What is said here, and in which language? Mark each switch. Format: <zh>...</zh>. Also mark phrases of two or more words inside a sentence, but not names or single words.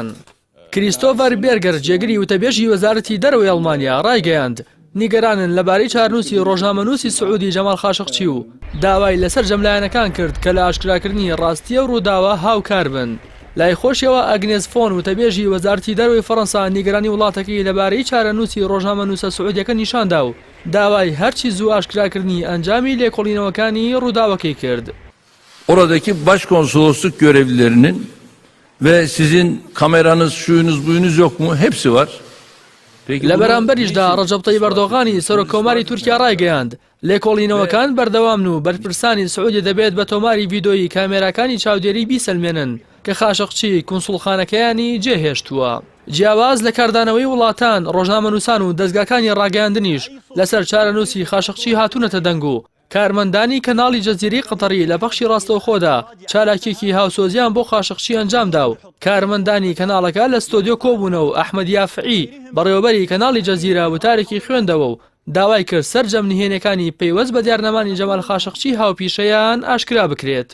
<ckb>کریستۆفەر بێرگەر جێگری وتەبێژی وەزارەتی دەرەوەی ئەڵمانیا ڕایگەیاند نیگەرانن لەبارەی چارەنووسی ڕۆژنامەنووسی سعودی جەمال خاشقچی و داوای لەسەر جەملایەنەکان کرد کە لە ئاشکراکردنی ڕاستیە و ڕووداوە هاوکار بن. لای خۆشیەوە ئەگنێز فۆن وتەبێژی وەزارەتی دەرەوەی فەڕەنسا نیگەرانی وڵاتەکەی لەبارەی چارەنووسی ڕۆژنامەنووسە سعودیەکە نیشاندا و داوای هەرچی زوو ئاشکراکردنی ئەنجامی لێکۆڵینەوەکانی ڕووداوەکەی کرد.</ckb> <tr>Oradaki başkonsolosluk görevlilerinin ve sizin kameranız, şuyunuz, buyunuz yok mu? Hepsi var.</tr> <ckb>لە بەرامبەریشدا ڕەجەب تەیب ئەردۆغانی سەرۆکۆماری تورکیا ڕایگەیاند لێکۆڵینەوەکان بەردەوامن و بەرپرسانی سعودی دەبێت بە تۆماری ڤیدۆیی کامێراکانی چاودێری بیسەلمێنن کە خاشقچی کونسوڵخانەکەیانی جێهێشتووە. جیاواز لە کاردانەوەی وڵاتان ڕۆژنامەنووسان و دەستگاکانی ڕاگەیاندنیش لەسەر چارەنووسی خاشقچی هاتوونەتە دەنگ و کارمەندانی کەناڵی جەزیرەی قەتەری لە بەخشی ڕاستەوخۆدا چالاکێکی هاوسۆزیان بۆ خاشقچی ئەنجامدا و کارمەندانی کەناڵەکە لە ستۆدیۆ کۆبوونە و ئەحمەد یافعی بەڕێوەبەری کەناڵی جەزیرە وتارێکی خوێندەوە و داوای کرد سەرجەم نهێنەکانی پەیوەست بە دیارنەمانی جەمال خاشقچی هاوپیشەیان ئاشکرا بکرێت.</ckb>